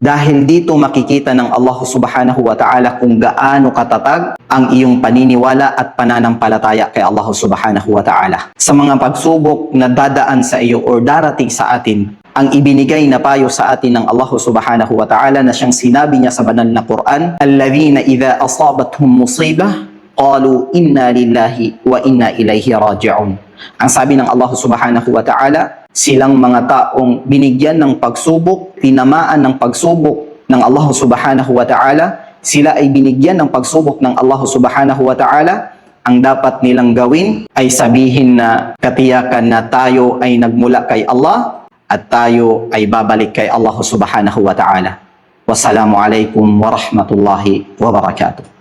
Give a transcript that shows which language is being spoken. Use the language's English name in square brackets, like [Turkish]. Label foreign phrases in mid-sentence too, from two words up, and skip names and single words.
[Filipino] Dahil dito makikita ng Allah [Arabic] سبحانه وتعالى [Filipino] kung gaano katatag ang iyong paniniwala at pananampalataya kay Allah [Arabic] سبحانه وتعالى. [Filipino] Sa mga pagsubok na dadaan sa iyo or darating sa atin, ang ibinigay na payo sa atin ng Allah [Arabic] سبحانه وتعالى [Filipino] na siyang sinabi niya sa banal na Quran, [Arabic] "الذين إذا أصابتهم مصيبة قالوا إنا لله وإنا إليه راجعون." [Filipino] Ang sabi ng Allah [Arabic] سبحانه وتعالى, [Filipino] silang mga taong binigyan ng pagsubok, tinamaan ng pagsubok ng Allah [Arabic] سبحانه وتعالى, [Filipino] sila ay binigyan ng pagsubok ng Allah [Arabic] سبحانه وتعالى, [Filipino] ang dapat nilang gawin ay sabihin na katiyakan na tayo ay nagmula kay Allah at tayo ay babalik kay Allah [Arabic] سبحانه وتعالى. والسلام عليكم ورحمة الله وبركاته.